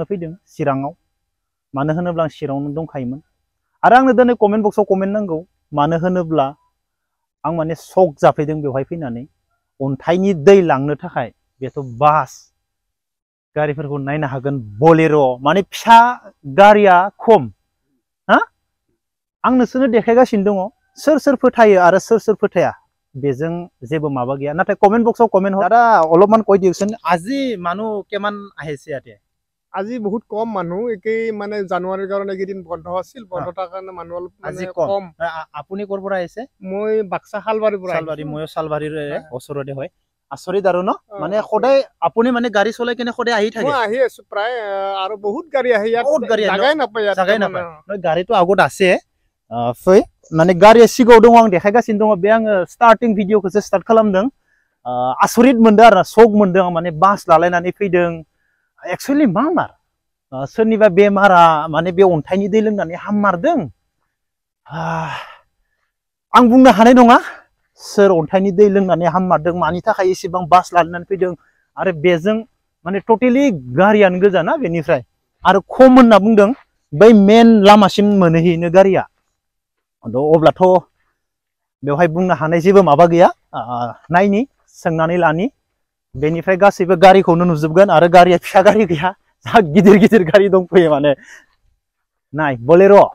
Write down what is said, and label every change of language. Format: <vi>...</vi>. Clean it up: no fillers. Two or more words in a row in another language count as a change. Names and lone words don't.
<brx>फैदों चिराङाव मानो होनोब्ला आं चिराङावनो दंखायोमोन आरो आंनो दिनै</brx> <en>comment box</en> <brx>कमेन्ट नांगौ मानो होनोब्ला आं माने शक जाफैदों बेवहाय फैनानै अन्थाइनि दै लांनो थाखाय बेथ' बास गारिफोरखौ नायनो हागोन बलेर' माने फिसा गारिया खम हा आं नोंसोरनो देखायगासिनो दङ सोर फोथायो आरो सोर फोथाया बेजों जेबो माबा गैया नाथाय</brx> <en>comment box</en> <brx>कमेन्ट दादा अलपमान</brx> <as>কৈ দিয়কচোন আজি মানুহ কিমান আহিছে ইয়াতে আজি বহুত কম মানুহ একেই মানে জানুৱাৰীৰ কাৰণে কেইদিন বন্ধ আছিল বন্ধ থাকাৰ কাৰণে মানুহ অলপ আজি কম আপুনি ক'ৰ পৰা আহিছে মই বাক্সা শালবাৰীৰ পৰা ময়ো শালবাৰীৰ ওচৰতে হয় আচৰিত আৰু ন মানে সদায় আপুনি মানে গাড়ী চলাই কিনে সদায় আহি থাকে মই আহি আছো প্ৰায় আৰু বহুত গাড়ী আহে ইয়াত জাগাই নাপায় গাড়ীটো আগত আছে</as> <brx>फै माने गारिया सिगाङाव दङ आं देखायगासिनो दङ बे आङो</brx> <en>starting video</en> <brx>स्टार्ट खालामदों आसरित मोनदों आरो शक मोनदों माने बास लालायनानै फैदों एक्चुअली मा मार सोरनिबा बेमारा माने बे अन्थाइनि दै लोंनानै हाममारदों आं बुंनो हानाय नङा सोर अन्थाइनि दै लोंनानै हाममारदों मानि थाखाय एसेबां बास लानानै फैदों आरो बेजों माने टटेलि गारियानो गोजाना बेनिफ्राय आरो खम होनना बुंदों बै मेन लामासिम मोनहैनो गारिया अब्लाथ' बेवहाय बुंनो हानाय जेबो माबा गैया नायनि सोंनानै लानि बेनिफ्राय गासैबो गारिखौनो नुजोबगोन आरो गारिया फिसा गारि गैया जा गिदिर गारि दंफैयो माने नाय बलेर'</brx>